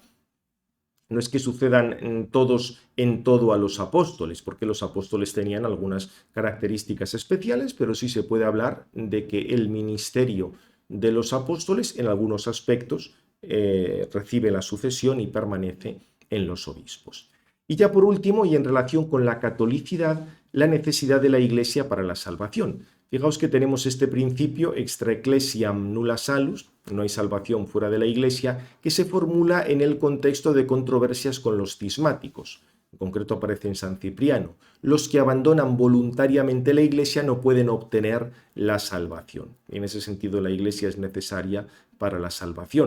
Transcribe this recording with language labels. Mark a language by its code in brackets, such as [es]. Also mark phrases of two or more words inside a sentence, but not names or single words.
[es] No es que sucedan todos en todo a los apóstoles, porque los apóstoles tenían algunas características especiales, pero sí se puede hablar de que el ministerio de los apóstoles en algunos aspectos recibe la sucesión y permanece en los obispos. Y ya por último, y en relación con la catolicidad, la necesidad de la Iglesia para la salvación. Fijaos que tenemos este principio [la] extra ecclesiam nulla salus, [es] no hay salvación fuera de la Iglesia, que se formula en el contexto de controversias con los cismáticos. En concreto aparece en San Cipriano. Los que abandonan voluntariamente la Iglesia no pueden obtener la salvación. En ese sentido, la Iglesia es necesaria para la salvación.